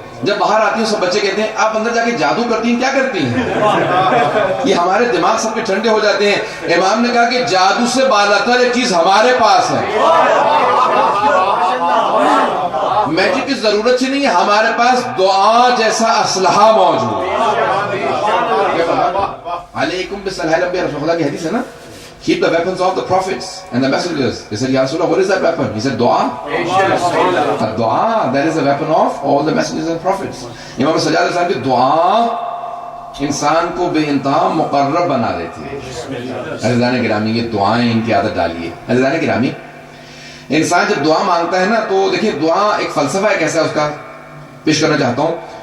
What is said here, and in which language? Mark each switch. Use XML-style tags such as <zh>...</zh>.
<ur>جب باہر آتی ہوں سب بچے کہتے ہیں آپ اندر جا کے جادو کرتی ہیں, کیا کرتی ہیں؟ یہ ہمارے دماغ سب کے ٹھنڈے ہو جاتے ہیں. امام نے کہا کہ جادو سے بالاتر ایک چیز ہمارے پاس ہے, میجک کی ضرورت ہی نہیں ہے, ہمارے پاس دعا جیسا اسلحہ موجود ہے. علیکم بالسلام, رسول اللہ کی حدیث ہے نا,</ur> <en>keep the weapons of the prophets and the messengers. They said, Ya Rasulullah, what is that weapon? He said, dua. Dua, that is the weapon of all the messengers and prophets.</en> <ur>امام صلی اللہ علیہ وسلم کی دعا انسان کو بے انتہا مقرب بنا دیتی ہے. عزیزان گرامی, یہ دعائیں ان کی عادت ڈالیے. عزیزان گرامی, انسان جب دعا مانگتا ہے نا, تو دیکھیں دعا ایک فلسفہ ہے, کیسا اس کا پیش کرنا چاہتا ہوں.</ur>